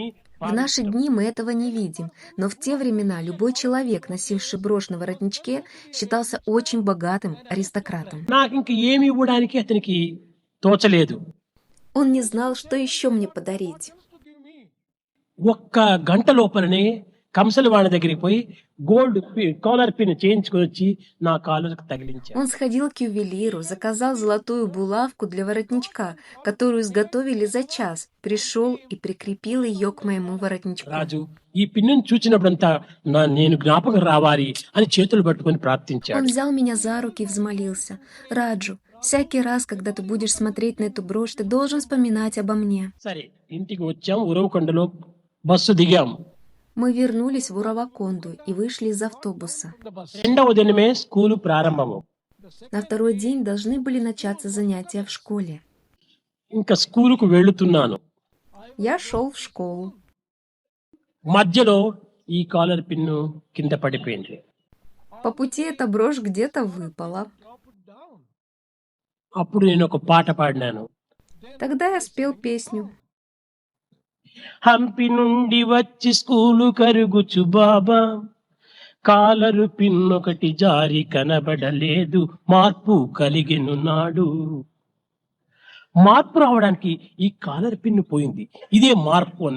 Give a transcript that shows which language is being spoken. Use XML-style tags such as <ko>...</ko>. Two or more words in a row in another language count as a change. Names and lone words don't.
<ru>В наши дни мы этого не видим, но в те времена любой человек, носивший брошь на воротничке, считался очень богатым аристократом.</ru> <te>నాకు ఇంక ఏమి ఇవ్వడానికి అతనికి తోచలేదు.</te> <ru>Он не знал, что еще мне подарить.</ru> <te>ఒక్క గంట లోపలనే కంసలి వాడి దగ్గరికి పోయి</te> <en>gold collar pin</en> <te>చేయించుకొని వచ్చి నా కాలర్కి తగిలించాడు.</te> <ru>Он сходил к ювелиру, заказал золотую булавку для воротничка, которую изготовили за час, пришел и прикрепил ее к моему воротничку.</ru> <te>రాజు ఈ పిన్నును చూచినప్పుడంతా నేను జ్ఞాపకం రావాలి అని చేతులు పట్టుకొని ప్రార్థించాడు.</te> <ru>Он взял меня за руки и взмолился: Раджу, всякий раз, когда ты будешь смотреть на эту брошь, ты должен вспоминать обо мне.</ru> <te>సరే, ఇంటికి వచ్చాం. ఉరవకొండలో బస్సు దిగాం.</te> <ru>Мы вернулись в Ураваконду и вышли из автобуса.</ru> <te>రెండవ దినమే స్కూలు ప్రారంభము.</te> <ru>На второй день должны были начаться занятия в школе.</ru> <te>ఇంకా స్కూలుకు వెళుతున్నాను.</te> <ru>Я шел в школу.</ru> <te>మధ్యలో ఈ</te> <en>collar pin</en> <te>కింద పడిపోయింది.</te> <ru>По пути эта брошь где-то выпала.</ru> <te>అప్పుడు నేను ఒక పాట పాడినాను.</te> <ru>Тогда я спел песню.</ru> <te>హంపి నుండి వచ్చి స్కూలు కరుగుచు బాబా, కాలరు పిన్నొకటి జారి కనబడలేదు, మార్పు కలిగెను నాడు. మార్పు రావడానికి ఈ</te> <en>collar pin</en> <te>పోయింది, ఇదే మార్పు అన్న.</te>